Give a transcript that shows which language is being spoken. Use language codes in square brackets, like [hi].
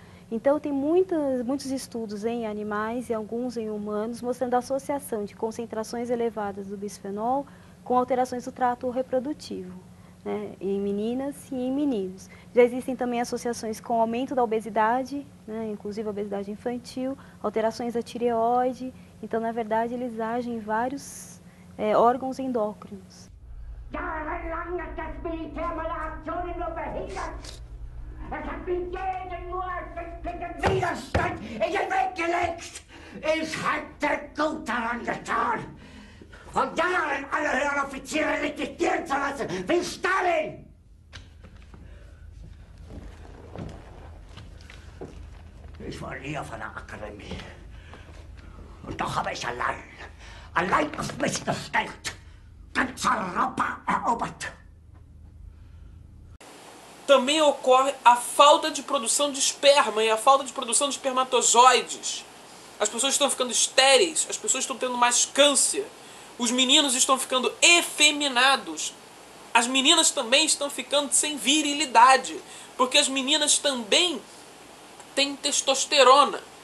[pt] Então, tem muitos estudos em animais e alguns em humanos mostrando a associação de concentrações elevadas do bisfenol com alterações do trato reprodutivo, né, em meninas e em meninos. Já existem também associações com aumento da obesidade, né, inclusive a obesidade infantil, alterações da tireoide. Então, na verdade, eles agem em vários órgãos endócrinos. [de] Jahrelang hat das Militär meine Aktionen nur behindert. Es hat mir jeden nur den Widerstand in den Weg gelegt. Ich hätte gut daran getan, von Jahren alle höheren Offiziere liquidieren zu lassen, wie Stalin. Ich war nie auf einer Akademie. Und doch habe ich allein auf mich gestellt, ganz Europa erobert. [pt] Também ocorre a falta de produção de esperma e a falta de produção de espermatozoides. As pessoas estão ficando estéreis, as pessoas estão tendo mais câncer, os meninos estão ficando efeminados, as meninas também estão ficando sem virilidade, porque as meninas também têm testosterona.